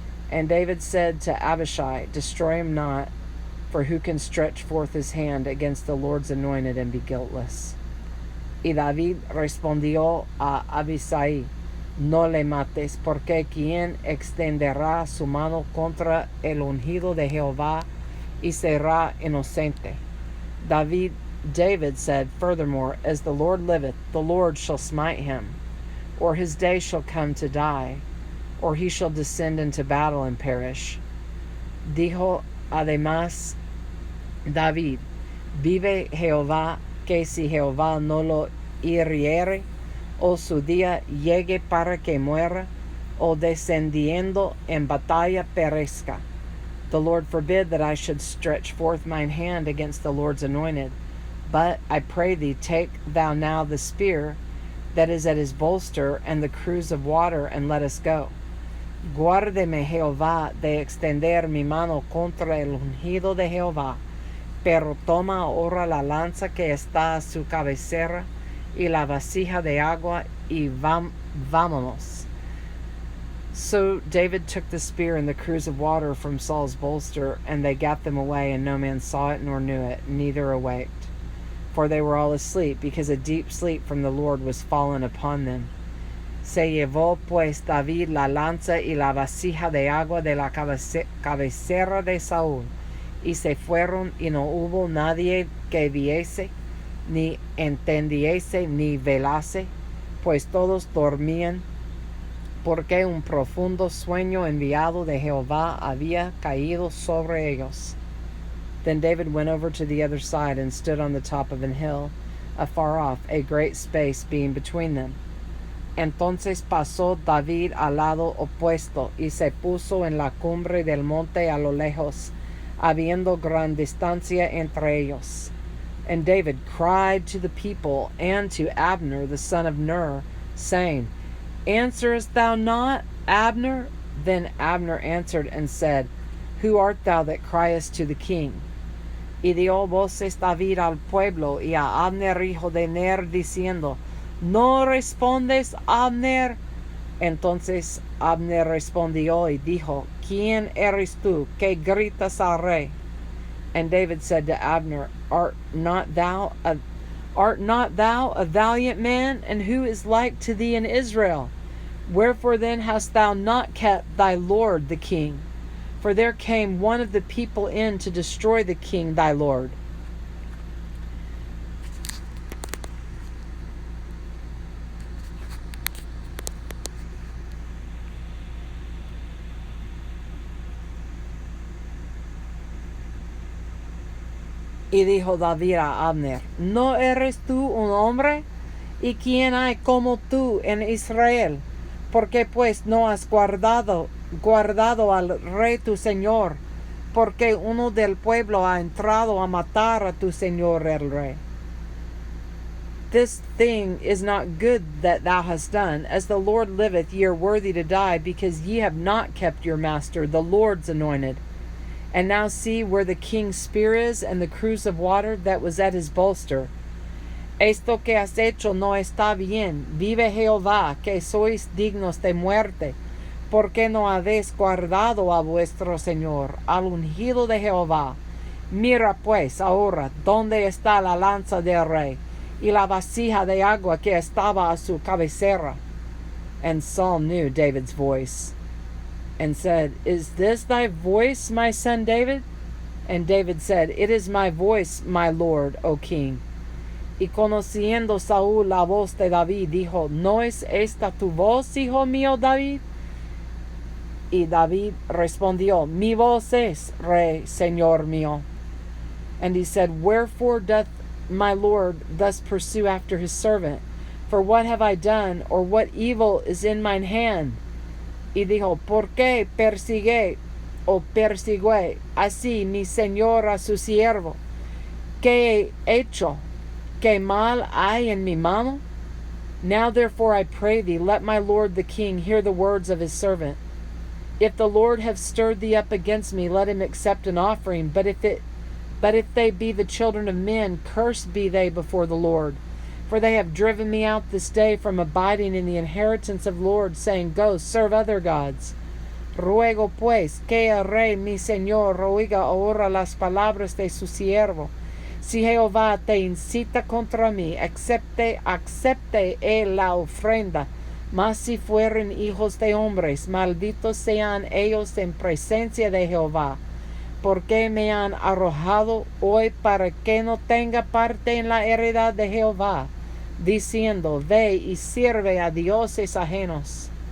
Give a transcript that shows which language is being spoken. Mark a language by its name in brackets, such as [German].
[English] And David said to Abishai, Destroy him not, for who can stretch forth his hand against the Lord's anointed and be guiltless? [Spanish] Y David respondió a Abisai, No le mates, porque quien extenderá su mano contra el ungido de Jehová y será inocente. [English] David said, Furthermore, as the Lord liveth, the Lord shall smite him, or his day shall come to die, or he shall descend into battle and perish. [Spanish] Dijo además David, Vive Jehová, que si Jehová no lo hiriere, o su día llegue para que muera, o descendiendo en batalla perezca. [English] The Lord forbid that I should stretch forth mine hand against the Lord's anointed. But I pray thee, take thou now the spear that is at his bolster, and the cruse of water, and let us go. [Spanish] Guárdeme Jehová de extender mi mano contra el ungido de Jehová, pero toma ahora la lanza que está a su cabecera y la vasija de agua y vámonos. [English] So David took the spear and the cruse of water from Saul's bolster, and they gat them away, and no man saw it nor knew it, neither awaked. For they were all asleep, because a deep sleep from the Lord was fallen upon them. [Spanish] Se llevó pues David la lanza y la vasija de agua de la cabecera de Saúl, y se fueron, y no hubo nadie que viese, ni entendiese, ni velase, pues todos dormían, porque un profundo sueño enviado de Jehová había caído sobre ellos. [English] Then David went over to the other side and stood on the top of an hill, afar off, a great space being between them. [Spanish] Entonces pasó David al lado opuesto, y se puso en la cumbre del monte a lo lejos, habiendo gran distancia entre ellos. [English] And David cried to the people and to Abner the son of Ner, saying, Answerest thou not, Abner? Then Abner answered and said, Who art thou that criest to the king? [Spanish] Y dio voces David al pueblo y a Abner hijo de Ner, diciendo, ¿No respondes, Abner? Entonces Abner respondió y dijo, ¿Quién eres tú que gritas al rey? [English] And David said to Abner, Art not thou a valiant man, and who is like to thee in Israel? Wherefore then hast thou not kept thy lord the king? For there came one of the people in to destroy the king thy lord. [Spanish] Y dijo David a Abner, ¿no eres tú un hombre? ¿Y quién hay como tú en Israel? ¿Por qué pues no has guardado al rey tu señor? Porque uno del pueblo ha entrado a matar a tu señor el rey. [English] This thing is not good that thou hast done. As the Lord liveth, ye are worthy to die, because ye have not kept your master, the Lord's anointed. And now see where the king's spear is, and the cruse of water that was at his bolster. [Spanish] Esto que has hecho no está bien. Vive Jehová, que sois dignos de muerte. ¿Por qué no habéis guardado a vuestro Señor, al ungido de Jehová? Mira pues ahora dónde está la lanza del rey, y la vasija de agua que estaba a su cabecera. [English] And Saul knew David's voice, and said, Is this thy voice, my son David? And David said, It is my voice, my lord, O king. [Spanish] Y conociendo Saúl la voz de David, dijo, ¿No es esta tu voz, hijo mío David? Y David respondió, Mi voz es, rey, señor mío. [English] And he said, Wherefore doth my lord thus pursue after his servant? For what have I done, or what evil is in mine hand? [Spanish] Y dijo, ¿por qué persigue así mi señor a su siervo? ¿Qué he hecho? ¿Qué mal hay en mi mano? [English] Now therefore I pray thee, let my lord the king hear the words of his servant. If the Lord have stirred thee up against me, let him accept an offering. But if they be the children of men, cursed be they before the Lord. For they have driven me out this day from abiding in the inheritance of the Lord, saying, Go, serve other gods. [Spanish] Ruego pues que el rey mi señor oiga ahora las palabras de su siervo. Si Jehová te incita contra mí, acepte él la ofrenda. Mas si fueren hijos de hombres, malditos sean ellos en presencia de Jehová, porque me han arrojado hoy para que no tenga parte en la heredad de Jehová, diciendo, Ve y sirve a dioses ajenos.